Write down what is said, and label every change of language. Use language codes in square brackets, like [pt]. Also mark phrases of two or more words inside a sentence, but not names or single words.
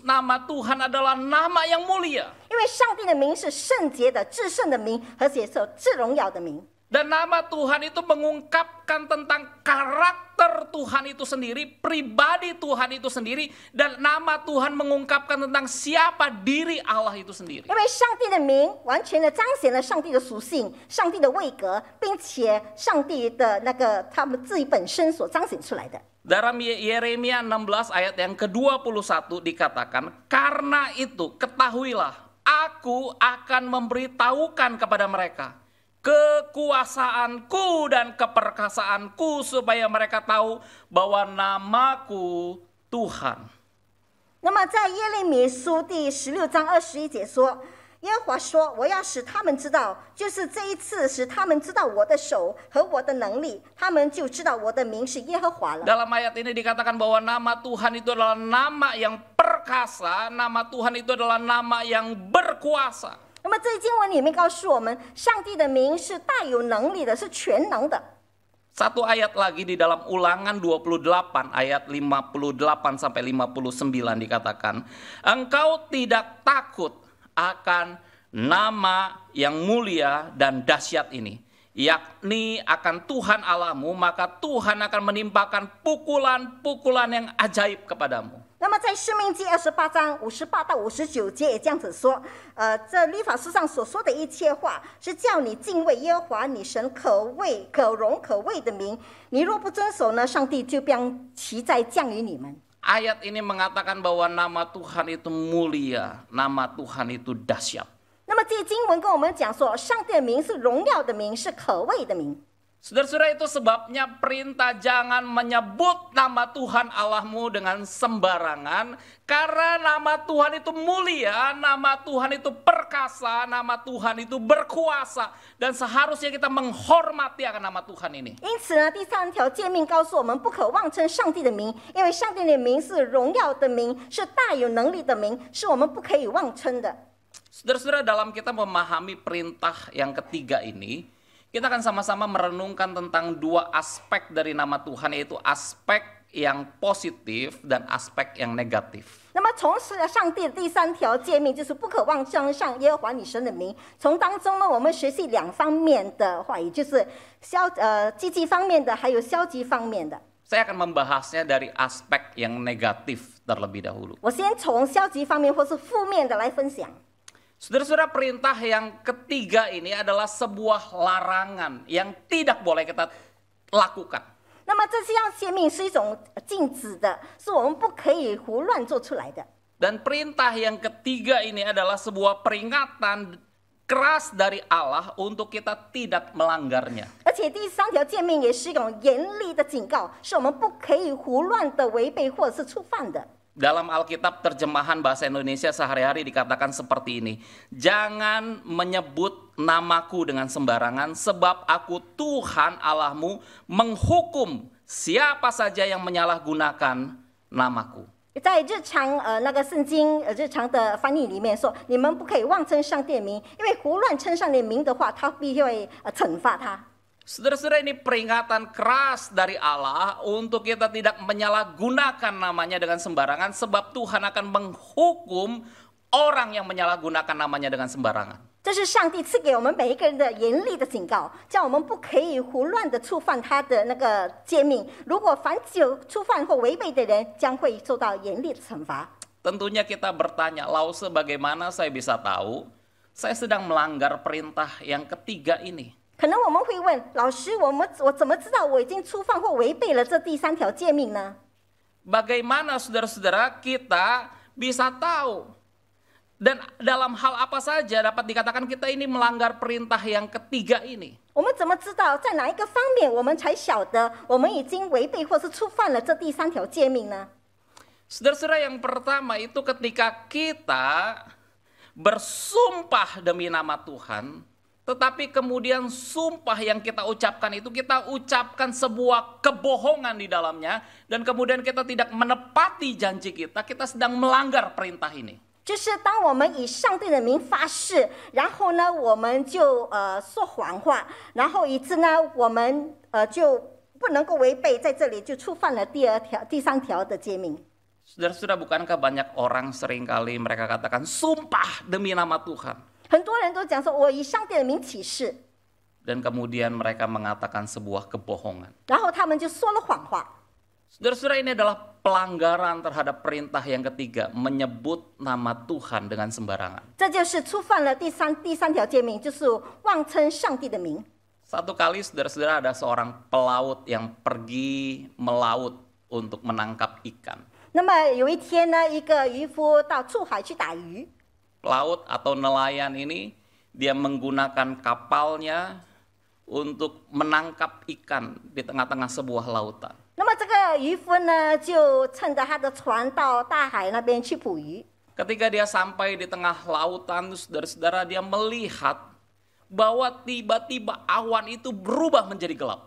[id] Nama Tuhan adalah nama yang mulia. [zh] 因为上帝的名是圣洁的、至圣的名，而且是至荣耀的名。 [id] Dan nama Tuhan itu mengungkapkan tentang karakter Tuhan itu sendiri, pribadi Tuhan itu sendiri, dan nama Tuhan mengungkapkan tentang siapa diri Allah itu sendiri. [zh] 因为上帝的名完全的彰显了上帝的属性、上帝的位格，并且上帝的他们自己本身所彰显出来的。 [id] Dalam Yeremia 16 ayat yang ke-21 dikatakan, karena itu ketahuilah, aku akan memberitahukan kepada mereka kekuasaanku dan keperkasaanku supaya mereka tahu bahwa namaku Tuhan. [zh] 那么在耶利米书第16章21节说，耶和华说：“我要使他们知道，就是这一次使他们知道我的手和我的能力，他们就知道我的名是耶和华了。” [id] Dalam ayat ini dikatakan bahwa nama Tuhan itu adalah nama yang perkasa, nama Tuhan itu adalah nama yang berkuasa. [zh] 那么这经文里面告诉我们，上帝的名是大有能力的，是全能的。 [id] Satu ayat lagi di dalam Ulangan 28 ayat 58 sampai 59 dikatakan, engkau tidak takut akan nama yang mulia dan dahsyat ini, yakni akan Tuhan Allahmu, maka Tuhan akan menimpakan pukulan-pukulan yang ajaib kepadamu. [zh] 那么在申命记28章58到59节也这样子说，这律法书上所说的一切话，是叫你敬畏耶和华你神可畏、可荣、可畏的名。你若不遵守呢，上帝就将其灾降于你们。 [id] Ayat ini mengatakan bahwa nama Tuhan itu mulia, nama Tuhan itu dahsyat. [zh] 那么这经文跟我们讲说，上帝的名是荣耀的名，是可畏的名。 [id] Saudara-saudara, itu sebabnya perintah jangan menyebut nama Tuhan Allahmu dengan sembarangan, karena nama Tuhan itu mulia, nama Tuhan itu perkasa, nama Tuhan itu berkuasa, dan seharusnya kita menghormati akan nama Tuhan ini. [zh] 因此呢，第3条诫命告诉我们，不可妄称上帝的名，因为上帝的名是荣耀的名，是大有能力的名，是我们不可以妄称的。 [id] Saudara-saudara, dalam kita memahami perintah yang ketiga ini, kita akan sama-sama merenungkan tentang dua aspek dari nama Tuhan, yaitu aspek yang positif dan aspek yang negatif. [zh] 那么从上帝的第3条诫命就是不可妄称上耶和华你神的名，从当中呢，我们学习2方面的话语，就是积极方面的，还有消极方面的。 [id] Saya akan membahasnya dari aspek yang negatif terlebih dahulu. [zh] 我先从消极方面或是负面的来分享。 [id] Saudara-saudara, perintah yang ketiga ini adalah sebuah larangan yang tidak boleh kita lakukan. [zh] 那么这项诫命是一种禁止的，是我们不可以胡乱做出来的。 [id] Dan perintah yang ketiga ini adalah sebuah peringatan keras dari Allah untuk kita tidak melanggarnya. [zh] 而且第3条诫命也是一种严厉的警告，是我们不可以胡乱的违背或者是触犯的。 [id] Dalam Alkitab terjemahan bahasa Indonesia sehari-hari dikatakan seperti ini. Jangan menyebut namaku dengan sembarangan, sebab aku Tuhan Allahmu menghukum siapa saja yang menyalahgunakan namaku. [zh] 在日常那个圣经日常的翻译里面说，你们不可以妄称上帝的名，因为胡乱称上帝的名的话，他必会惩罚他。 [id] Saudara-saudara, ini peringatan keras dari Allah untuk kita tidak menyalahgunakan namanya dengan sembarangan, sebab Tuhan akan menghukum orang yang menyalahgunakan namanya dengan sembarangan. [zh] 这是上帝赐给我们每一个人的严厉的警告，叫我们不可以胡乱的触犯他的那个诫命。如果凡有触犯或违背的人，将会受到严厉的惩罚。 [id] Tentunya kita bertanya, lalu bagaimana saya bisa tahu saya sedang melanggar perintah yang ketiga ini? [zh] 可能我们会问老师，我怎么知道我已经触犯或违背了这第3条诫命呢？ [id] Bagaimana saudara-saudara kita bisa tahu? Dan dalam hal apa saja dapat dikatakan kita ini melanggar perintah yang ketiga ini? [zh] 我们怎么知道在哪一个方面我们才晓得我们已经违背或是触犯了这第3条诫命呢？ [id] Saudara-saudara, yang pertama itu ketika kita bersumpah demi nama Tuhan, tetapi kemudian sumpah yang kita ucapkan itu kita ucapkan sebuah kebohongan di dalamnya, dan kemudian kita tidak menepati janji kita, kita sedang melanggar perintah ini. [zh] 就是当我们以上帝的名发誓，然后呢，我们就说谎话，然后以致呢，我们就不能够违背，在这里就触犯了第3条的诫命。 [id] Saudara-saudara, bukankah banyak orang seringkali mereka katakan sumpah demi nama Tuhan? [zh] 很多人都讲说，我以上帝的名起誓， [id] Dan kemudian mereka mengatakan sebuah kebohongan. [zh] 然后他们就说了谎话。 [id] Saudara-saudara, ini adalah pelanggaran terhadap perintah yang ketiga, menyebut nama Tuhan dengan sembarangan. [zh] 这就是触犯了第三条诫命，就是妄称上帝的名。 [id] Satu kali saudara-saudara ada seorang pelaut yang pergi melaut untuk menangkap ikan. [zh] 那么有一天呢，一个渔夫到出海去打鱼。 [id] Pelaut atau nelayan ini dia menggunakan kapalnya untuk menangkap ikan di tengah-tengah sebuah lautan. [zh] 那么这个渔夫呢，就乘着他的船到大海那边去捕鱼。 [id] Ketika dia sampai di tengah lautan, saudara-saudara, dia melihat bahwa tiba-tiba awan itu berubah menjadi gelap.